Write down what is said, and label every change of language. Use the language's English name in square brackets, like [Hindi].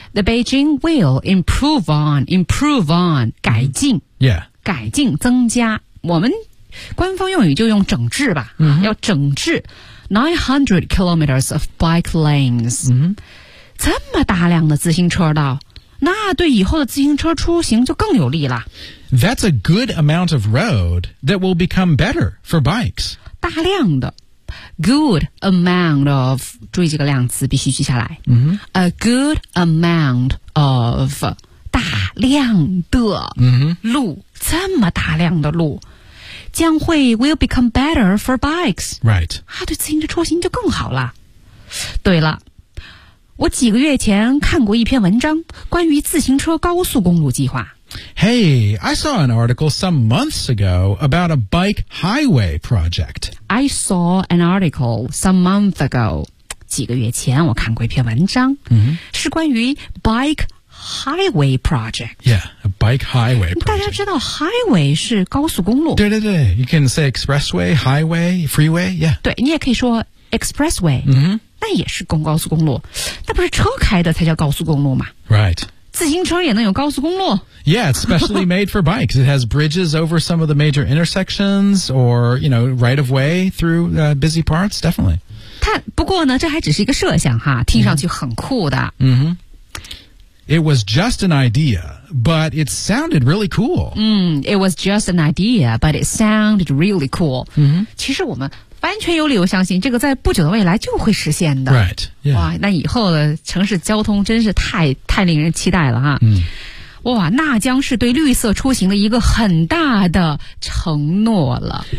[English] The Beijing will improve on 改进、 mm-hmm. Yeah [Chinese] 改进增加我们官方用语就用整治吧、 mm-hmm. 要整治 [English] 900 kilometers of bike lanes、 mm-hmm. [Chinese] 这么大量的自行车道那对以后的自行车出行就更有利了 [English] That's a good amount of road that will become better for bikes [Chinese] 大量的 [English] good amount of [Chinese] 注意这个量词必须记下来、 mm-hmm. [English] a good amount of [Chinese] 大量的路、 mm-hmm. 这么大量的路将会 [English] will become better for bikes. Right. [Chinese] 啊，对自行车出行就更好了。对了，我几个月前看过一篇文章，关于自行车高速公路计划。 [English] Hey, I saw an article some months ago about a bike highway project. I saw an article some months ago. [Chinese] 几个月前我看过一篇文章、 mm-hmm. 是关于 [English] bike highway project. Yeah. Bike highway project. [Chinese] 大家知道 highway 是高速公路。对对对 [English] ,you can say expressway, highway, freeway, yeah. [Chinese] 对你也可以说 expressway, 那、 mm-hmm. 也是高速公路。那不是车开的才叫高速公路吗 [English] ?Right. [Chinese] 自行车也能有高速公路。 [English] Yeah, it's specially made for bikes. It has bridges over some of the major intersections or, you know, right of way through、busy parts, definitely. [Chinese] 不过呢这还只是一个设想哈听上去很酷的。 Mm-hmm. mm-hmm. [English] It was just an idea, but it sounded really cool. It was just an idea, but it sounded really cool.、 Mm-hmm. [Chinese] 其实我们完全有理由相信这个在不久的未来就会实现的。 [English] Right.、Yeah. [Chinese] 哇，那以后的城市交通真是太令人期待了哈。嗯、 mm.。哇，那将是对绿色出行的一个很大的承诺了。